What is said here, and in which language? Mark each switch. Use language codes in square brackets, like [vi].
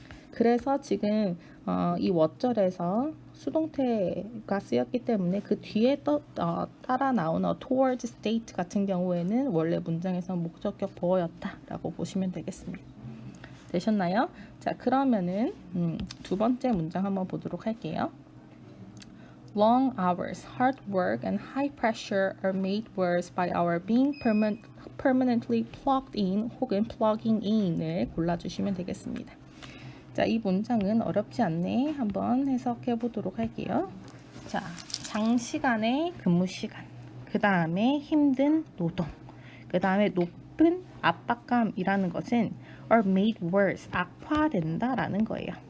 [ko] 그래서 지금 이 what절에서 수동태가 쓰였기 때문에 그 뒤에 따라 나오는 toward state 같은 경우에는 원래 문장에서 목적격 보어였다라고 보시면 되겠습니다. 되셨나요? 자, 그러면은 두 번째 문장 한번 보도록 할게요. [en] Long hours, hard work, and high pressure are made worse by our being permanently plugged in [ko] 혹은 [en] plugging in을 [ko] 골라주시면 되겠습니다. 자, 이 문장은 어렵지 않네. 한번 해석해 보도록 할게요. 자, 장시간의 근무 시간, 그 다음에 힘든 노동, 그 다음에 높은 압박감이라는 것은 [en] are made worse, [ko] 악화된다라는 거예요.